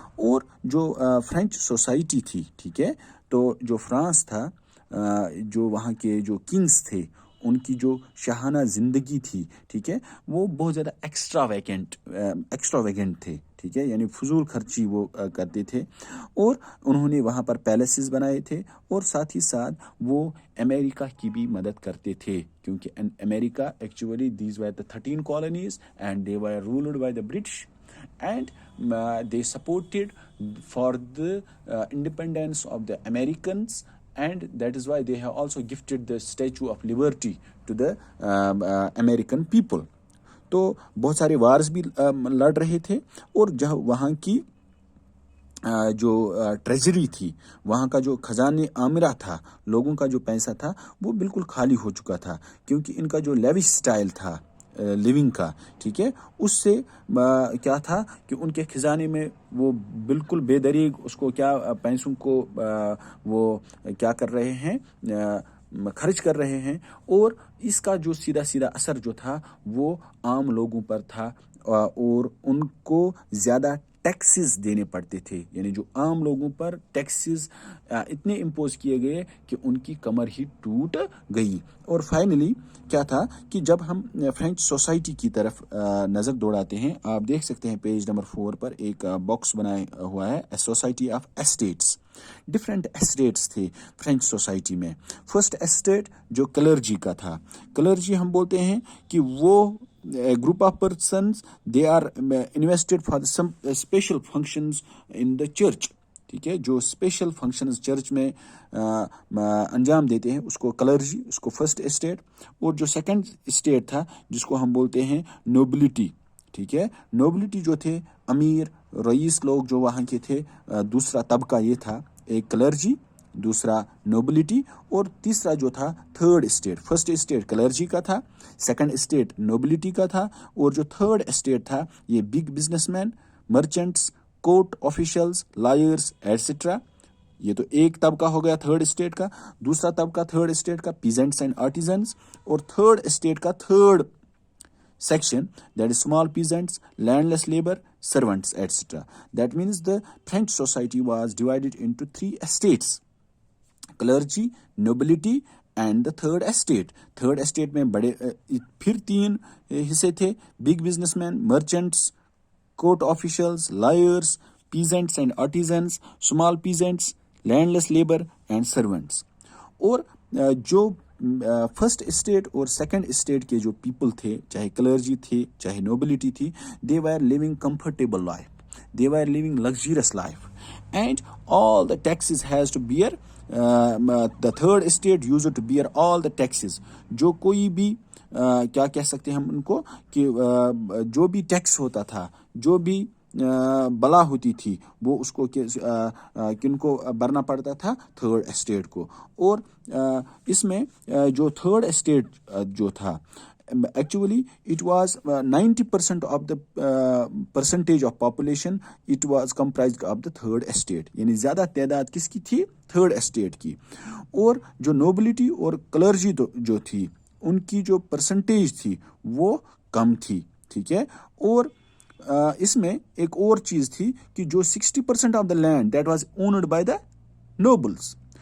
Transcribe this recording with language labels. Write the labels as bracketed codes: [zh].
[ur] اور جو French society تھی، ٹھیک ہے، تو جو فرانس تھا، جو وہاں کے جو کنگز تھے، ان کی جو شاہانہ زندگی تھی، ٹھیک ہے، وہ بہت زیادہ ایکسٹراویگنٹ تھے، ٹھیک ہے، یعنی فضول خرچی وہ کرتے تھے. اور انہوں نے وہاں پر پیلیسز بنائے تھے، اور ساتھ ہی ساتھ وہ امریکہ کی بھی مدد کرتے تھے، کیونکہ امریکہ [en] Actually these were the 13 colonies and they were ruled by the British, and they supported for the independence of the Americans, and that is why they have also gifted the Statue of Liberty to the American people. [ur] تو بہت سارے wars بھی لڑ رہے تھے، اور جہاں وہاں کی جو ٹریجری تھی، وہاں کا جو خزانے عامرہ تھا، لوگوں کا جو پیسہ تھا، وہ بالکل خالی ہو چکا تھا، کیونکہ ان کا جو لیوش سٹائل تھا لیونگ کا، ٹھیک ہے، اس سے کیا تھا کہ ان کے خزانے میں وہ بالکل بے دریغ اس کو کیا پیسوں کو وہ کیا کر رہے ہیں، خرچ کر رہے ہیں. اور اس کا جو سیدھا اثر جو تھا وہ عام لوگوں پر تھا، اور ان کو زیادہ ٹیکسز دینے پڑتے تھے. یعنی جو عام لوگوں پر ٹیکسز اتنے امپوز کیے گئے کہ ان کی کمر ہی ٹوٹ گئی. اور فائنلی کیا تھا کہ جب ہم فرینچ سوسائٹی کی طرف نظر دوڑاتے ہیں، آپ دیکھ سکتے ہیں پیج نمبر 4 پر ایک باکس بنایا ہوا ہے، society of states. Different states تھے فرینچ سوسائٹی میں. فرسٹ اسٹیٹ جو کلرجی کا تھا، کلرجی ہم بولتے ہیں کہ وہ [en] group of persons they are invested for some special functions in the church. [ur] ٹھیک ہے، جو اسپیشل فنکشنز چرچ میں انجام دیتے ہیں اس کو کلرجی، اس کو فرسٹ اسٹیٹ. اور جو سیکنڈ اسٹیٹ تھا جس کو ہم بولتے ہیں نوبلٹی، ٹھیک ہے، نوبلٹی جو تھے امیر رئیس لوگ جو وہاں کے تھے. دوسرا طبقہ یہ تھا، ایک کلرجی، دوسرا نوبلٹی، اور تیسرا جو تھا third state. First state clergy کا تھا، سیکنڈ اسٹیٹ نوبلٹی کا تھا، اور جو تھرڈ اسٹیٹ تھا یہ big business man, merchants, court officials, lawyers etcetera. یہ تو ایک طبقہ ہو گیا تھرڈ اسٹیٹ کا. دوسرا طبقہ تھرڈ اسٹیٹ کا پیزنٹس اینڈ آرٹیزنس. اور تھرڈ اسٹیٹ کا third [en] section, that is small peasants, landless labor, servants, etc. That means the French society was divided into 3 estates: clergy, nobility and the third estate. Third estate [ur] میں بڑے پھر 3 حصے تھے: [en] big businessmen, merchants, court officials, lawyers, peasants and artisans, small peasants, landless labor and servants. [ur] اور جو first state اور second state کے جو پیپل تھے، چاہے کلرجی تھے چاہے نوبلٹی تھی، [en] they were living comfortable life, they were living luxurious life, and all the taxes has to bear, the third estate used to bear all the taxes. [ur] جو کوئی بھی کیا کہہ سکتے ہیں ہم ان کو کہ جو بھی ٹیکس ہوتا تھا، جو بھی بلا ہوتی تھی، وہ اس کو کن کو بھرنا پڑتا تھا؟ تھرڈ اسٹیٹ کو. اور اس میں جو تھرڈ اسٹیٹ جو تھا [en] actually it was 90% of the percentage of population, it was comprised of the third estate. [ur] یعنی زیادہ تعداد کس کی تھی؟ تھرڈ اسٹیٹ کی. اور جو نوبلٹی اور کلرجی جو تھی ان کی جو پرسنٹیج تھی وہ کم تھی. ٹھیک ہے. اور اس میں ایک اور چیز تھی کہ جو [en] 60% of the land that was owned by the nobles.